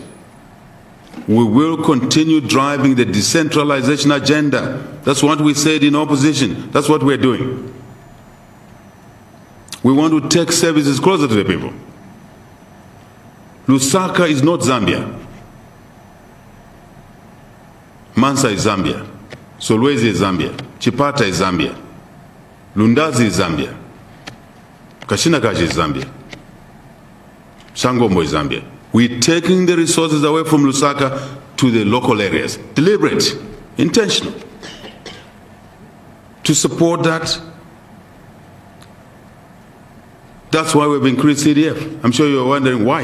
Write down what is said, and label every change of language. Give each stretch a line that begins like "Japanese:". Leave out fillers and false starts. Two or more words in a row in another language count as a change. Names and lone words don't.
English: We will continue driving the decentralization agenda. That's what we said in opposition. That's what we're doing. We want to take services closer to the people. Lusaka is not Zambia. Mansa is Zambia. Solwezi is Zambia. Chipata is Zambia. Lundazi is Zambia. Kashinakashi is Zambia. Shangombo is Zambia. We're taking the resources away from Lusaka to the local areas. Deliberate, intentional. To support that, that's why we've increased CDF. I'm sure you're wondering why.